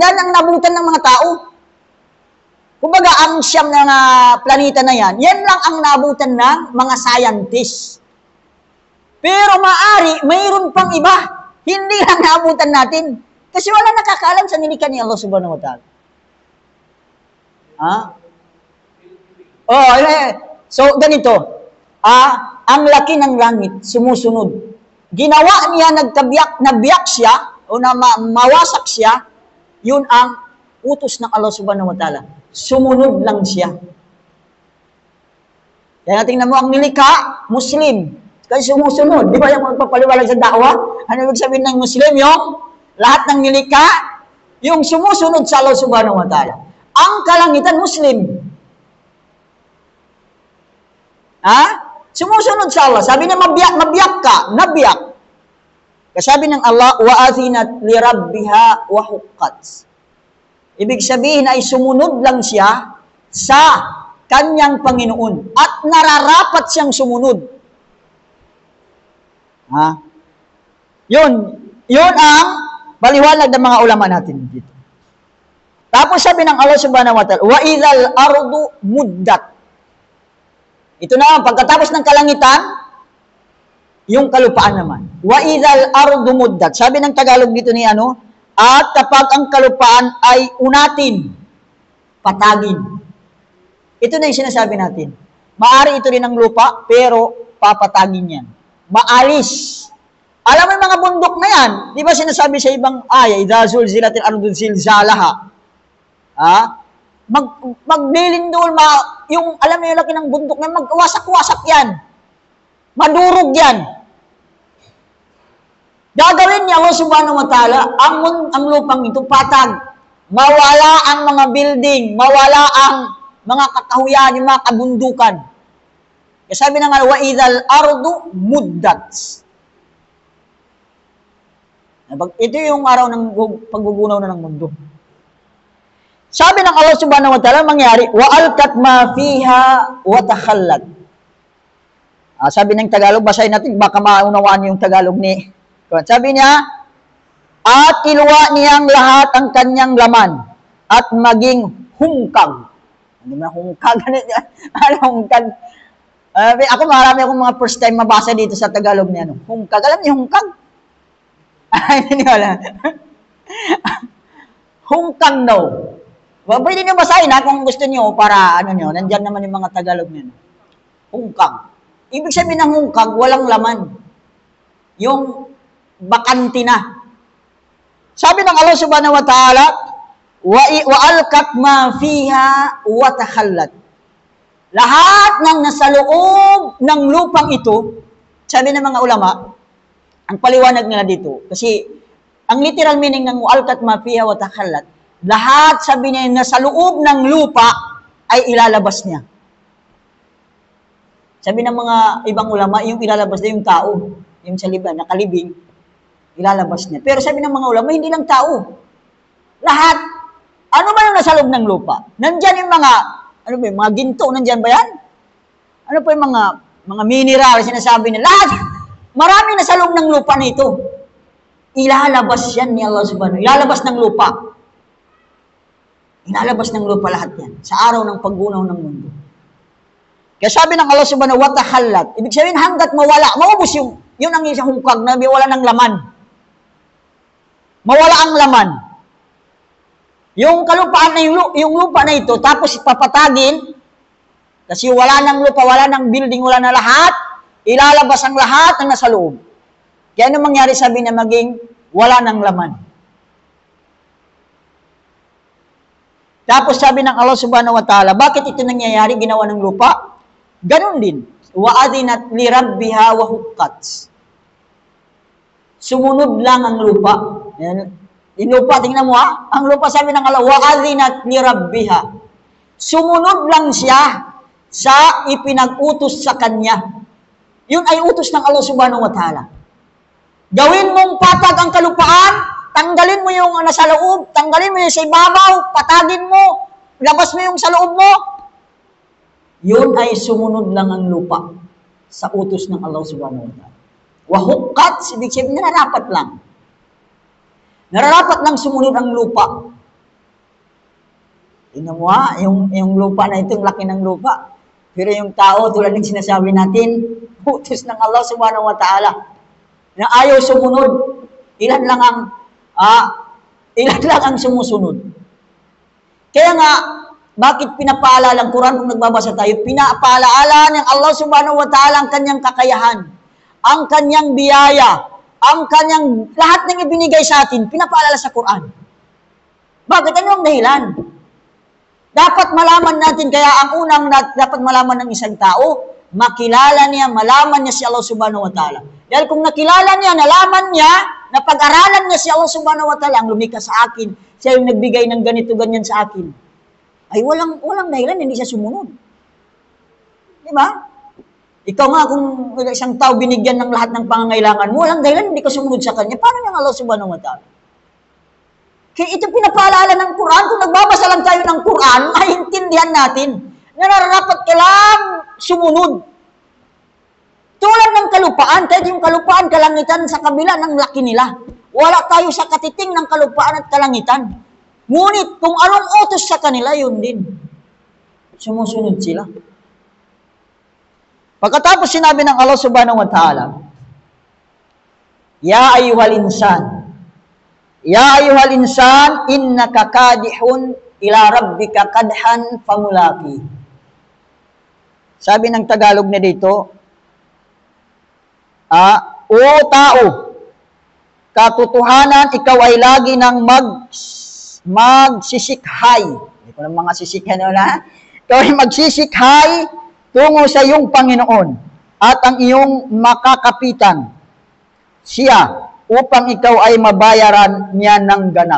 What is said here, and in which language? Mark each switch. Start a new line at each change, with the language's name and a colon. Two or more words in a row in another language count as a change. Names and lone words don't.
Filipino: Yan ang nabutan ng mga tao. Kumbaga, ang siyam na planeta na yan, yan lang ang nabutan ng mga scientists. Pero mayroon pang iba. Hindi lang naabutan natin. Kasi wala nakakaalam sa nilikha ni Allah
Arabic: سبحانه وتعالى.
Filipino: So, ganito. Ang laki ng langit, sumusunod. Ginawa niya, nabiyak siya, o mawasak siya, yun ang utos ng Allah
Arabic: سبحانه وتعالى.
Filipino: Sumunod lang siya. Kaya tingnan mo, ang nilikha, Muslim. Kasi sumusunod. Di ba yung magpapaliwalag sa da'wa? Ano ibig sabihin ng Muslim? Yung lahat ng nilikha, yung sumusunod sa Allah
Arabic: سبحانه وتعالى.
Filipino: Ang kalangitan, Muslim. Sumusunod sa Allah. Sabi niya, mabiyak ka. Nabiyak. Kasi sabi ng Allah,
Arabic: وَأَذِنَتْ لِرَبِّهَا وَحُقَّتْ.
Filipino: Ibig sabihin ay sumunod lang siya sa kanyang Panginoon. At nararapat siyang sumunod. Yun ang paliwanag ng mga ulama natin dito. Tapos sabi ng Allah
Arabic: سبحانه وتعالى, وَإِذَا الْأَرْضُ مُدَّتْ.
Filipino: Ito na, pagkatapos ng kalangitan, yung kalupaan naman.
Arabic: وَإِذَا الْأَرْضُ مُدَّتْ.
Filipino: Sabi ng Tagalog dito ni at kapag ang kalupaan ay unatin, patagin. Ito na yung sinasabi natin. Maari ito rin ang lupa, pero papatagin yan. Maalis. Alam mo yung mga bundok na yan, di ba sinasabi sa ibang aya,
Arabic: إذا زلزلت الأرض زلزالها.
Filipino: Maglilindol, yung, alam mo yung laki ng bundok na magwasak-wasak yan. Madurog yan. Gagawin niya Allah
Arabic: سبحانه وتعالى,
Filipino: ang lupang ito patag. Mawala ang mga building, mawala ang mga kakahuyan, yung mga kabundukan. Kaya sabi na nga,
Arabic: وإذا الأرض مدت.
Filipino: Ito yung araw ng paggugunaw na ng mundo. Sabi ng Allah
Arabic: سبحانه وتعالى,
Filipino: mangyari,
Arabic: وألقت ما فيها وتخلت.
Filipino: Sabi ng Tagalog, basahin natin, baka maunawaan yung Tagalog ni. Sabi niya, at iluwa niyang lahat ang kanyang laman at maging hungkag. Ano na hungkag? Ano hungkag? Ako marami akong mga
English: first time
Filipino: mabasa dito sa Tagalog niya. Hungkag. Alam niyo hungkag? Ay, hindi wala. Hungkag daw. Pwede niyo basahin kung gusto niyo para nandiyan naman yung mga Tagalog niya. Hungkag. Ibig sabihin ng hungkag, walang laman. Yung bakanti na. Sabi ng Allah
Arabic: سبحانه وتعالى, وألقت ما فيها وتخلت.
Filipino: Lahat ng nasa loob ng lupang ito, sabi ng mga ulama, ang paliwanag nila dito, kasi ang
English: literal meaning
Filipino: ng
Arabic: وألقت ما فيها وتخلت,
Filipino: lahat sabi niya nasa loob ng lupa ay ilalabas niya. Sabi ng mga ibang ulama, yung ilalabas na yung tao, yung sa liban, nakalibing, ilalabas niya. Pero sabi ng mga ulama, hindi lang tao. Lahat. Ano ba yung nasa loob ng lupa? Nandyan yung mga ginto, nandyan ba yan? Ano po yung mga mineral, sinasabi nila. Lahat. Marami nasa loob ng lupa na ito. Ilalabas yan ni Allah subhanahu. Ilalabas ng lupa. Ilalabas ng lupa lahat yan. Sa araw ng paggunaw ng mundo. Kaya sabi ng Allah
Arabic: سبحانه وتعالى,
Filipino: ibig sabihin hanggat mawala, maubos yun ang isang hungkag na wala ng laman. Mawala ang laman. Yung kalupaan na yung lupa na ito, tapos ipapatagin, kasi wala ng lupa, wala ng building, wala na lahat, ilalabas ang lahat ng nasa loob. Kaya ano mangyari, sabi na maging wala ng laman. Tapos sabi ng Allah
Arabic: سبحانه وتعالى,
Filipino: bakit ito nangyayari, ginawa ng lupa? Ganon din.
Arabic: وأذنت لربها وحقت.
Filipino: Sumunod lang ang lupa. Yung lupa, tingnan mo ang lupa sabi ng Allah,
Arabic: وأذنت لربها.
Filipino: Sumunod lang siya sa ipinag-utos sa kanya. Yun ay utos ng Allah
Arabic: سبحانه وتعالى.
Filipino: Gawin mong patag ang kalupaan, tanggalin mo yung nasa loob, tanggalin mo yung sa ibabaw, patagin mo, labas mo yung sa loob mo. Yun ay sumunod lang ang lupa sa utos ng Allah
Arabic: سبحانه وتعالى. وحقت,
Filipino: ibig sabihin, nararapat lang. Nararapat lang sumunod ang lupa. Tingnan mo yung lupa na ito, yung laki ng lupa. Pero yung tao, tulad ng sinasabi natin, utos ng Allah
Arabic: سبحانه وتعالى,
Filipino: na ayaw sumunod. Ilan lang ang sumusunod. Kaya nga, bakit pinapaalala ang Quran kung nagbabasa tayo? Pinapaalala ng Allah
Arabic: سبحانه وتعالى
Filipino: ang kanyang kakayahan, ang kanyang biyaya, ang kanyang lahat ng ibinigay sa atin, pinapaalala sa Quran. Bakit? Ano ang dahilan? Dapat malaman natin, kaya ang unang dapat malaman ng isang tao, makilala niya, malaman niya si Allah
Arabic: سبحانه وتعالى.
Filipino: Dahil kung nakilala niya, nalaman niya, napag-aralan niya si Allah
Arabic: سبحانه وتعالى,
Filipino: ang lumikha sa akin, siya yung nagbigay ng ganito, ganyan sa akin, ay walang dahilan, hindi siya sumunod. Di ba? Ikaw nga, kung isang tao binigyan ng lahat ng pangangailangan mo, walang dahilan, hindi ka sumunod sa kanya. Paano niyang Allah
Arabic: سبحانه وتعالى?
Filipino: Kaya ito pinapaalala ng Quran. Kung nagbabasa lang tayo ng Quran, maintindihan natin na nararapat ka lang sumunod. Tulad ng kalupaan, kahit yung kalupaan, kalangitan sa kabila ng laki nila. Wala tayo sa katiting ng kalupaan at kalangitan. Ngunit, kung anong utos sa kanila, yun din. Sumusunod sila. Pagkatapos sinabi ng Allah
Arabic: سبحانه وتعالى, يا أيها الإنسان إنك كادح إلى ربك كدحا فملاقيه.
Filipino: Sabi ng Tagalog na dito, O tao, katotohanan, ikaw ay lagi nang magsisikhay. Hindi ko lang mga sisikhay na. Ikaw ay magsisikhay tungo sa iyong Panginoon at ang iyong makakapitan siya upang ikaw ay mabayaran niya ng ganap.